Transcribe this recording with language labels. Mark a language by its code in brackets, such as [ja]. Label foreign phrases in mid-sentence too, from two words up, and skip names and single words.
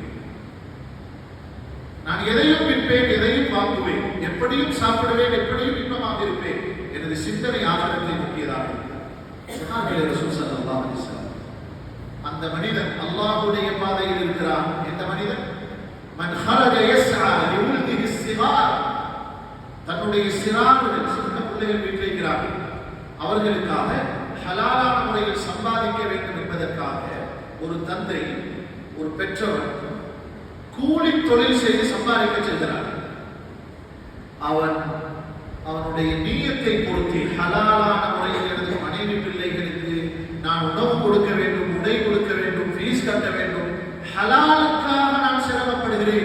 [ta] நான் எதையும் விற்பேன், எதையும் வாங்குவேன், எப்படியும் சாப்பிடுவேன், எப்படியும் இன்பமாக இருப்பேன், எனது சிந்தனை ஆகிரத்தை நோக்கியதாக. ரசூல் [ar] صلى الله عليه وسلم, [ta] அந்த மனிதன் அல்லாஹ்வுடைய பாதையில் இருக்கிறான். எந்த மனிதன்? [ar] மன் خرج يسعى لولده الصغار, [ta] தன்னுடைய சிறார்கள், சின்ன பிள்ளைகள் வீட்டில் இருக்கிறார்கள், அவர்களுக்காக ஹலாலான முறையில் சம்பாதிக்க வேண்டும் என்பதற்காக ஒரு தந்தை, ஒரு பெற்றவர் கூலி தொழில் செய்து சம்பாதிக்க செல்கிறார். அவனுடைய நீயத்தை பொறுத்து ஹலாலான முறையில் எனது மனைவி பிள்ளைகளுக்கு நான் உணவு கொடுக்க வேண்டும், உடை கொடுக்க வேண்டும், ஃபீஸ் கட்ட வேண்டும், ஹலாலுக்காக நான் சிரமப்படுகிறேன்.